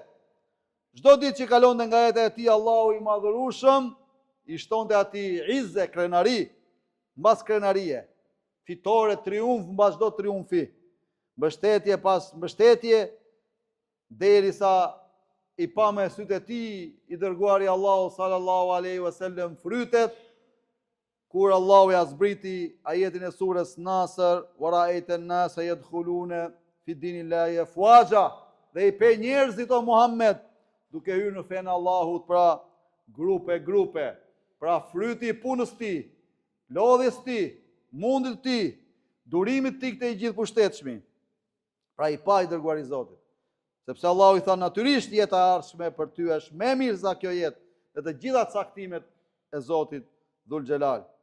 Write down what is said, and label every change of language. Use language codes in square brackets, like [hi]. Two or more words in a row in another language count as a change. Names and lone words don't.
[sq] Çdo ditë që kalonte nga jeta e tij, Allahu i madhërueshëm i shtonte atij izze, krenari, mbas krenarie, fitore, triumf mbas çdo triumfi, mbështetje pas mbështetje, derisa i pa me sytë e tij i dërguari Allahu [ar] صلى الله عليه وسلم [sq] frytet, kur Allahu ja zbriti ajetin e surës Nasr, [ar] ورأيت الناس يدخلون في دين الله أفواجا, [sq] dhe i pe njerëzit o Muhammed duke hyrë në fenë Allahut, pra grupe, pra fryti i punës ti, lodhjes ti, mundit ti, durimit ti këtë i gjithë pushtetshmi. Pra i pa i dërguari Zotit. Sepse Allahu i tha natyrisht jeta e ardhshme për ty është më mirë se kjo jetë dhe të gjitha caktimet e Zotit Dhul Xhelal.